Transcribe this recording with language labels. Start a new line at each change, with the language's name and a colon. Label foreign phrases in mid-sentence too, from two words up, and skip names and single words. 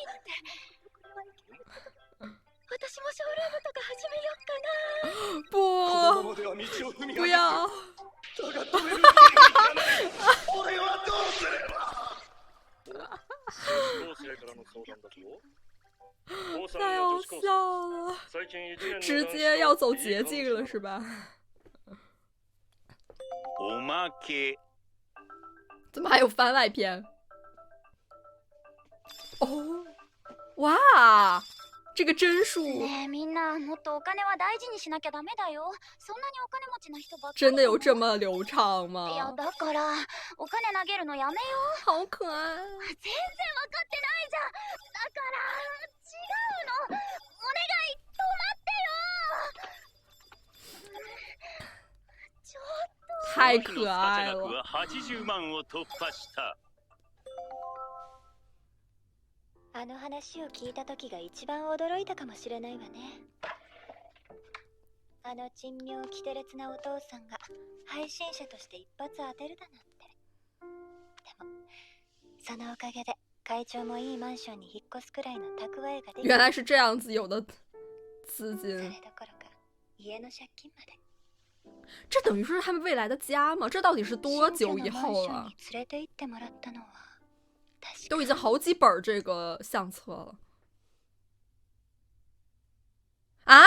Japanese: 私もショールームとか始めよっかな。
Chinese: 不，不要。
Japanese: 俺はどうすれば。同性からの相談だと。
Chinese: 太好笑了，直接要走捷径了是吧？
Japanese: おまけ。
Chinese: 怎么还有番外篇？哦，哇，这个帧数
Japanese: ねえみんなもっとお金は大事にしなきゃダメだよ。そんなにお金持ちな人ばっかり。
Chinese: 真的有这么流畅吗？
Japanese: いやだからお金投げるのやめよう。
Chinese: 好可愛。
Japanese: 全然分かってないじゃん。だから違うの。お願い止まってよ。ちょっと。
Chinese: 太可愛
Japanese: 額は
Chinese: 了。
Japanese: 80万を突破した。あの話を聞いた時が一番驚いたかもしれないわね。あの珍妙奇て烈なお父さんが配信者として一発当てるだなんて。でもそのおかげで会長もいいマンションに引っ越すくらいの蓄えができ
Chinese: 原来是这样子有的资
Japanese: それ
Chinese: 金，
Japanese: どころか家の借金まで。
Chinese: 这等于是他们未来的家吗？这到底是多久以后了？
Japanese: 新居のマンションに連れて行ってもらったのは確か
Chinese: 都已经好几本这个相册了啊！